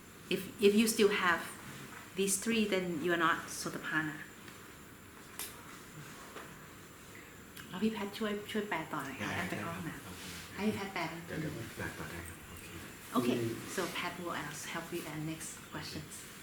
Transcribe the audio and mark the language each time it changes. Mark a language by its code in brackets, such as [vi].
[en] If you still have these three, then you are not Sotapanna. [th] เอาพี่แพทย์ช่วยแปลต่อหน่อยค่ะแอมไปเข้าห้องน้ำให้พี่แพทย์แปล เดี๋ยวแปลต่อได้ครับ [en] Okay, so Pat will help you and next questions.